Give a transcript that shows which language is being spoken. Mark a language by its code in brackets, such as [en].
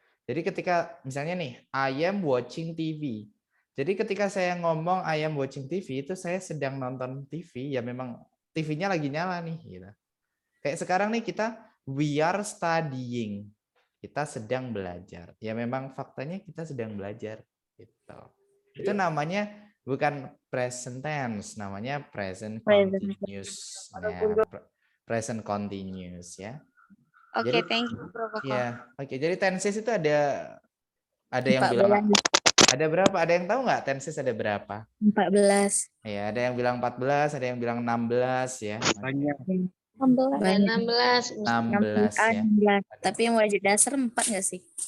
[id] Jadi ketika misalnya nih [en] I am watching TV. [id] Jadi ketika saya ngomong [en] I am watching TV [id] itu saya sedang nonton TV, ya memang TV-nya lagi nyala nih gitu. Kayak sekarang nih kita [en] we are studying. [id] Kita sedang belajar. Ya memang faktanya kita sedang belajar gitu. Itu namanya bukan present tense, namanya present continuous. Nah, present continuous ya. Oke, [en] thank you [id] Bro Koko. Ya, oke. Jadi tenses itu ada yang bilang ada berapa? Ada yang tahu nggak tenses ada berapa? 14. Ya, ada yang bilang 14, ada yang bilang 16 ya. Banyak. 16. 16 ya. Tapi yang wajib dasar 4 nggak sih?